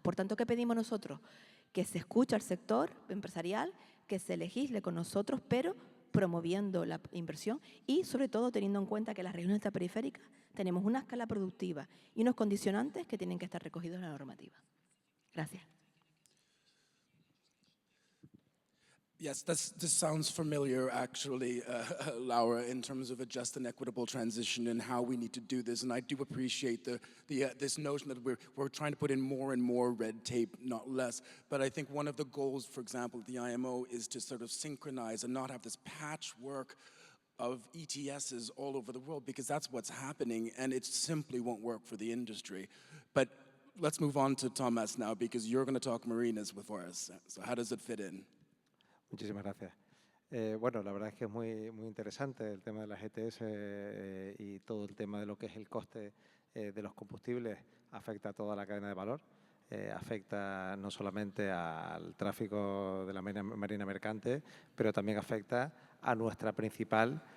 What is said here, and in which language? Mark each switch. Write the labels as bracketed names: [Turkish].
[Spanish] Por tanto, ¿qué pedimos nosotros? Que se escuche al sector empresarial, que se legisle con nosotros, pero promoviendo la inversión y, sobre todo, teniendo en cuenta que las regiones ultraperiféricas tenemos una escala productiva y unos condicionantes que tienen que estar recogidos en la normativa. Gracias. [English] Yes, this sounds familiar, actually, Laura, in terms of a just and equitable transition and how we need to do this. And I do appreciate this notion that we're trying to put in more and more red tape, not less. But I think one of the goals, for example, of the IMO is to sort of synchronize and not have this patchwork of ETSs all over the world, because that's what's happening, and it simply won't work for the industry. But let's move on to Thomas now, because you're going to talk marinas before us. So how does it fit in? [Spanish] Muchísimas gracias. Bueno, la verdad es que es muy interesante el tema de las ETS y todo el tema de lo que es el coste de los combustibles afecta a toda la cadena de valor, afecta no solamente al tráfico de la marina mercante, pero también afecta a nuestra principal